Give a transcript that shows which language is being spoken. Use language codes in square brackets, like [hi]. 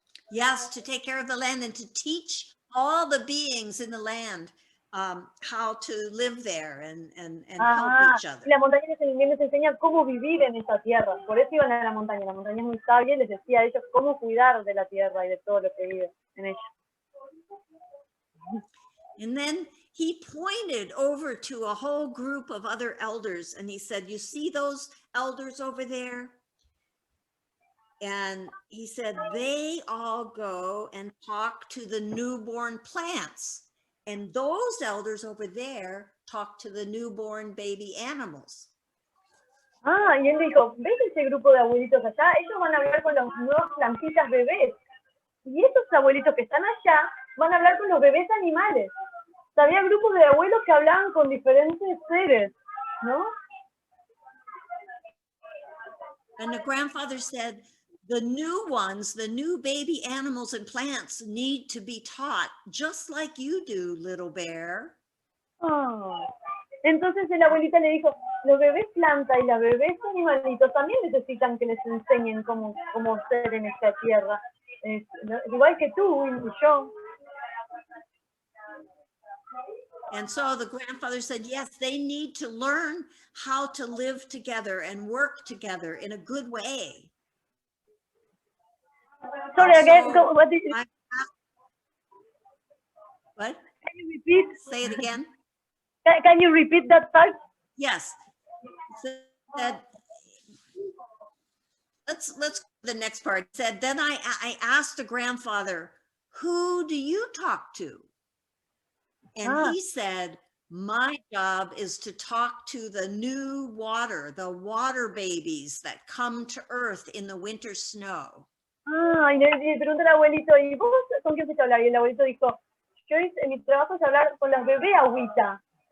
[en] Yes, to take care of the land and to teach all the beings in the land how to live there and help each other. [es] La montaña les enseña cómo vivir en esa tierra. Por eso iban a la montaña. La montaña es muy sabia y les decía a ellos cómo cuidar de la tierra y de todo lo que vive en ella. [en] And then he pointed over to a whole group of other elders and he said, you see those elders over there? And he said, they all go and talk to the newborn plants. And those elders over there talk to the newborn baby animals. [es] Y él dijo, ¿ves ese grupo de abuelitos allá? Ellos van a hablar con los nuevos plantitas bebés. Y esos abuelitos que están allá van a hablar con los bebés animales. O sea, había grupos de abuelos que hablaban con diferentes seres, ¿no? [en] And the grandfather said, the new ones, the new baby animals and plants need to be taught just like you do, little bear. [es] Entonces la abuelita le dijo, los bebés planta y los bebés animalitos también necesitan que les enseñen cómo ser en esta tierra. Es igual que tú y yo. [en] And so the grandfather said, yes, they need to learn how to live together and work together in a good way. Sorry, And again, so what did you, what? can you repeat? Say it again. Can you repeat that part? Yes. Said, let's go to the next part. It said, then I asked the grandfather, who do you talk to? And he said, my job is to talk to the new water, the water babies that come to earth in the winter snow. [es] Y le pregunté al abuelito, ¿y vos con quién fuiste a hablar? Y el abuelito dijo, mi trabajo es hablar con las bebé agüita.